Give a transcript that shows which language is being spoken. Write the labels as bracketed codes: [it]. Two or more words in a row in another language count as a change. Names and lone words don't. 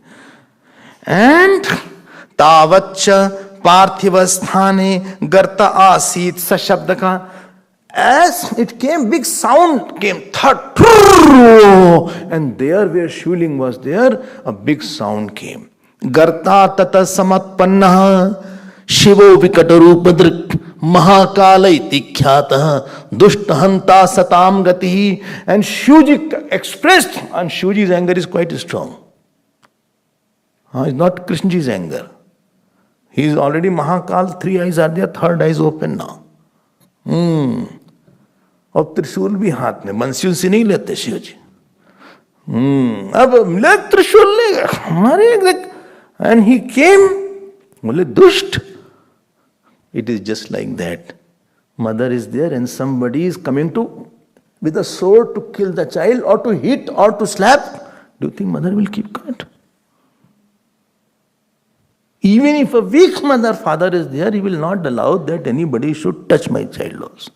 [sa] And तवच्च पार्थिव गर्त आसीत् सशब्दक. [en] As it came, big sound came. Thud. And there where Shivling was there, a big sound came. [sa] गर्त तत समत्पन्न शिवो विकटरूपदृक् महा इति ख्यात दुष्टहन्ता सताम् गति. [en] And Shivji expressed, and Shivji's anger is quite strong. It's not Krishnaji's anger. He is already Mahakal, 3 eyes are there, 3rd eye is open now. [hi] अब त्रिशूल भी हाथ में, बंसी से नहीं लेते शिव जी. अब ले त्रिशूल ले हमारे. [en] And he came, [hi] बोले दुष्ट. [en] It is just like that. Mother is there and somebody is coming to with a sword to kill the child or to hit or to slap. Do you think mother will keep quiet? Even if a weak mother, father is there, he will not allow that anybody should touch my child also.